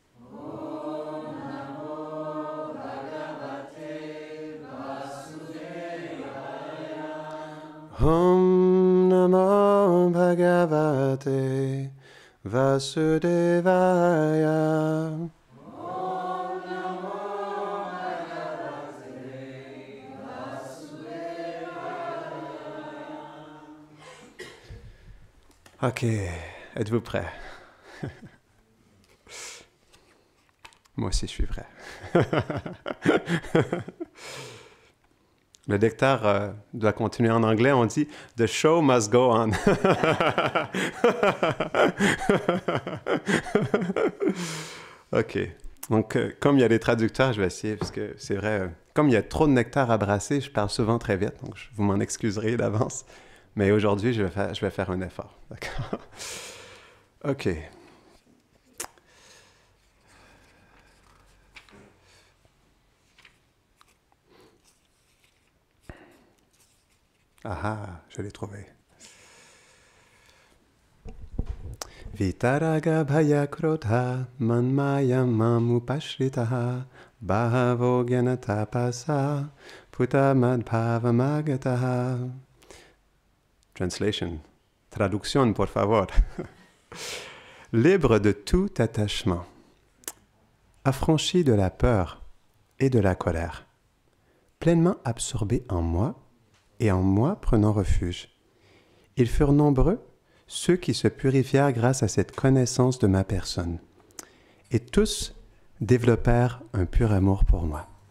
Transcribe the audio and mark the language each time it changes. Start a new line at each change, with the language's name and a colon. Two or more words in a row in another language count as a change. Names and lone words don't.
Sanskrit: Om Namo Bhagavate Vasudevaya. Om Namo Bhagavate Vasudevaya.
French: Ok, êtes-vous prêts? Moi aussi, je suis prêt. Le lecteur doit continuer en anglais. On dit «
English: The show must go on
French: ». OK. Donc, comme il y a des traducteurs, je vais essayer, parce que c'est vrai, comme il y a trop de nectar à brasser, je parle souvent très vite, donc vous m'en excuserez d'avance. Mais aujourd'hui, je vais faire un effort. D'accord? OK. Ah, je l'ai trouvé.
Sanskrit: Vitaraga bhaya krodha manmaya mamupashritaha bhavo gyanatapasa putamadbhavamagataha.
French: Translation. Traduction,
Spanish: por favor.
French: Libre de tout attachement, affranchi de la peur et de la colère, pleinement absorbé en moi, et en moi prenant refuge. Ils furent nombreux, ceux qui se purifièrent grâce à cette connaissance de ma personne, et tous développèrent un pur amour pour moi.